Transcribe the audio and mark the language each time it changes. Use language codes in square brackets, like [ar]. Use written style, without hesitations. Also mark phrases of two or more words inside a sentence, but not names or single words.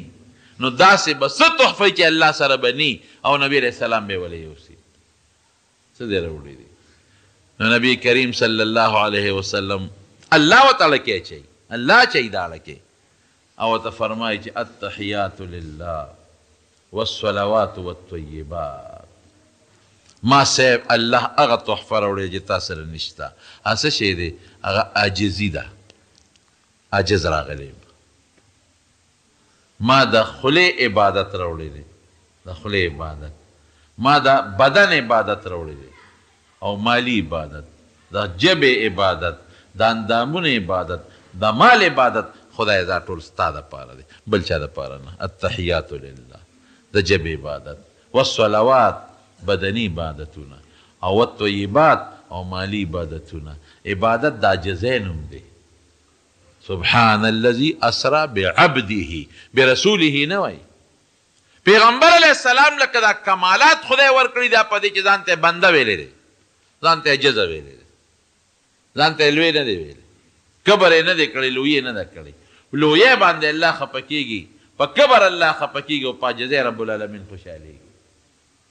[ps] نو داسې به څه تحفه چې الله سره به نی او نبی [ar] علیه السلام [ps] به ولې یوسي، څه دې راوړي دي. نو نبی کریم [ar] صلی الله علیه وسلم [ps] الله وتعالی کې اچوي، الله چي داړه کې او ته فرمایي چې [ar] التحیات لله والصلوات والطیبات. [ps] ما صاحب الله هغه تحفه راوړې چې تا سره نشته. څه شی دی؟ هغه عاجزي ده، عاجز راغلی. ما د خولې عبادت راوړی دی، د خولې عبادت. ما د بدن عبادت راوړی دی او مالی عبادت، د ژبې عبادت، د اندامونو عبادت، د مال عبادت. خدای دا ټول ستا دپاره دی، بل چا دپاره نه. [ar] التحیات لله [ps] د ژبې عبادت، والصلوات بدني عبادتونه، او الطیبات او مالی عبادتونه. عبادت د عاجزۍ نوم دی. [ar] سبحان الذي اسرا بعبده [ps] برسوله نه وایي. پیغمبر [ar] علیه السلام [ps] لکه دا کمالات خدای ورکړي دا په دې چې ځان ته بنده ویلی دی، ځان ته عجزه ویلی دی، ځان ته لوی نه دی ویلی، کبر یې نه دی کړی، لوی یې نه ده کړی. لویۍ باندې الله خفه کېږي، په کبر الله خفه کېږي او په عجزۍ [ar] رب العالمین [ps] خوشحالېږي.